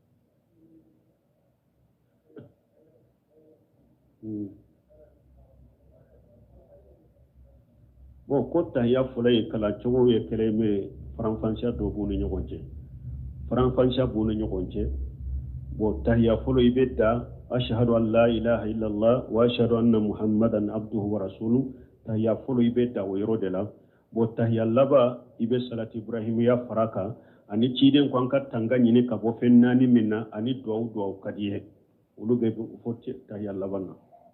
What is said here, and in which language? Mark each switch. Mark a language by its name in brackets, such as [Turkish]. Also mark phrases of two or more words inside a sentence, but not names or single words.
[Bambara] bon ko tahiya fɔlɔ in kalan cogo ye kelen ye faranfasiya dɔ b'u ni ɲɔgɔn cɛ faranfasiya b'u ni ɲɔgɔn cɛ bon tahiya fɔlɔ i bɛ da [Arabic] أشهد أن لا إله إلا الله وأشهد أن محمدا عبده ورسوله [Bambara] tahiya fɔlɔ i bɛ da o yɔrɔ de la bon tahiya laban i bɛ [Arabic] صلاة إبراهيمية [Bambara] fara kan ani ciden ko an ka tanga ɲini ka bɔ fɛn naani min na ani duwawu ka di ye olu bɛ fɔ tahiya laban na